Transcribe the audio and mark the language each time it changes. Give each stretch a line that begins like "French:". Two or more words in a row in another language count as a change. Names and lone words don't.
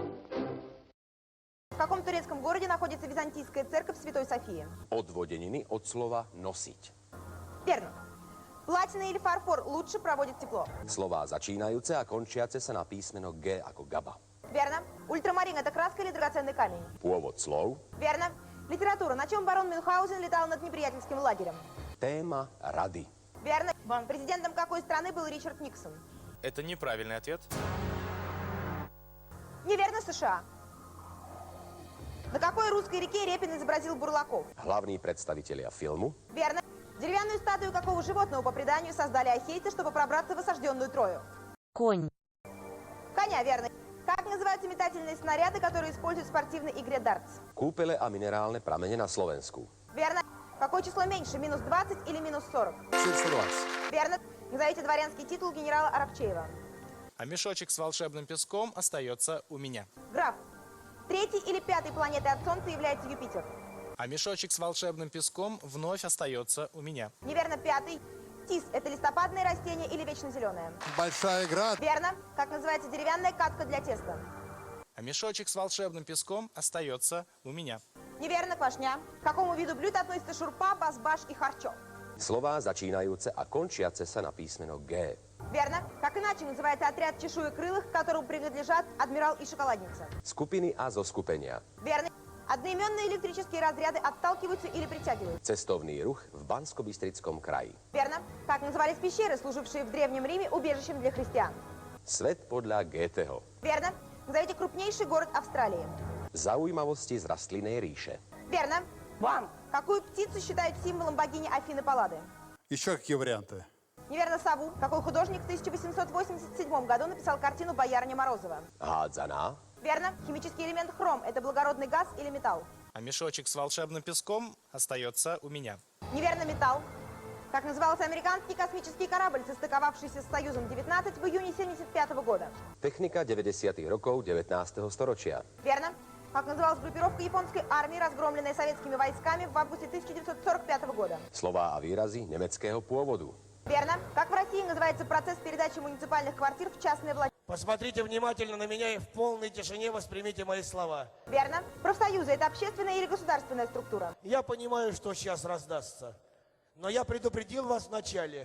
Russian: В каком турецком городе находится византийская церковь Святой Софии?
Slovak: Odvodeniny od slova nosiť.
Russian: Верно. Платина или фарфор лучше проводит тепло?
Slovak: Slová začínajúce a končiace sa na písmeno G ako GABA.
Russian: Верно. Ультрамарин – это краска или драгоценный камень?
Slovak: Pôvod slov.
Russian: Верно. Литература. На чем барон Мюнхгаузен летал над неприятельским лагерем?
Slovak: Téma rady.
Russian: Верно. Президентом какой страны был Ричард Никсон? Это неправильный ответ. Неверно, США. На какой русской реке Репин изобразил бурлаков?
Slovak: Hlavní predstavitelia filmu.
Russian: Верно. Деревянную статую какого животного, по преданию, создали ахейцы, чтобы пробраться в осажденную Трою? Конь. Коня, верно. Как называются метательные снаряды, которые используют в спортивной игре дартс?
Slovak: Kúpele a minerálne pramene na Slovensku.
Russian: Верно. Какое число меньше, минус 20 или минус 40? 420. Верно. Назовите дворянский титул генерала Аракчеева. А мешочек с волшебным песком остается у меня. Граф. Третьей или пятой планетой от Солнца является Юпитер? А мешочек с волшебным песком вновь остается у меня. Неверно, пятый. Тис – это листопадное растение или вечно зеленое? Большая игра. Верно. Как называется деревянная катка для теста? А мешочек с волшебным песком остается у меня. Неверно, квашня. К какому виду блюд относятся шурпа, базбаш и харчо?
Slovak: Slová začínajúce a končiace sa na písmeno G.
Russian: Верно. Как иначе называется отряд чешуекрылых, к которому принадлежат адмирал и шоколадница?
Slovak: Skupiny a zoskupenia.
Russian: Верно. Одноименные электрические разряды отталкиваются или притягиваются?
Slovak: Cestovný ruch v Banskobystrickom kraji.
Russian: Верно. Как назывались пещеры, служившие в Древнем Риме убежищем для христиан?
Slovak: Svet podľa Goetheho.
Russian: Верно. Назовите крупнейший город Австралии.
Slovak: Zaujímavosti z rastlinnej ríše.
Russian: Верно. Бам! Какую птицу считают символом богини Афины Паллады? Еще какие варианты? Неверно, сову. Какой художник в 1887 году написал картину «Боярыня Морозова»?
Slovak: Hádzaná.
Russian: Верно. Химический элемент хром – это благородный газ или металл? А мешочек с волшебным песком остается у меня. Неверно, металл. Как назывался американский космический корабль, состыковавшийся с Союзом-19 в июне 1975 года?
Slovak: Technika 90. rokov 19. storočia.
Russian: Верно. Как называлась группировка японской армии, разгромленная советскими войсками в августе 1945 года?
Slovak: Slová a výrazy nemeckého pôvodu.
Russian: Верно. Как в России называется процесс передачи муниципальных квартир в частное владение? Посмотрите внимательно на меня и в полной тишине воспримите мои слова. Верно. Профсоюзы – это общественная или государственная структура? Я понимаю, что сейчас раздастся. Но я предупредил вас вначале.